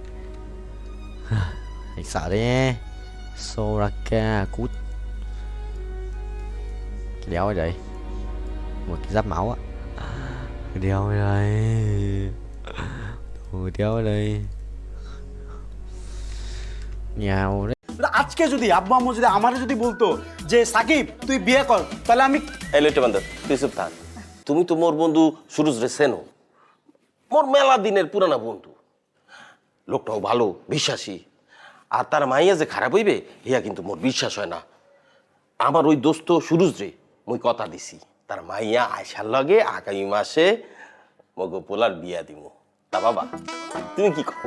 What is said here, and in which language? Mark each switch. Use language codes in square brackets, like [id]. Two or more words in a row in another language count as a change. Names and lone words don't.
[vi] Anh sợ đấy nhé. Soraka cút. Cái đéo ở đây. Một cái giáp máu á. Cái đéo ở đây. Cái đéo ở đây. Nhào đấy. [bn] আজকে যদি আব্বু আম্মু যদি আমারে যদি বলতো যে সাকিব তুই বিয়ে কর তাহলে আমি এই লইটে বান্দর তুই চুপ থাক তুমি তো মোর বন্ধু সুরজ রে চেনো মোর মেলা দিনের পুরানা বন্ধু লোকটাও ভালো বিশ্বাসী আর তার মাইয়া যে খারাপ হইবে হিয়া কিন্তু মোর বিশ্বাস হয় না আমার ওই দোস্ত সুরজ রে মুই কথা দিছি তার মাইয়া আয়সার লগে আগামী মাসে মগো পোলার বিয়া দিমু তা বাবা তুমি কি কর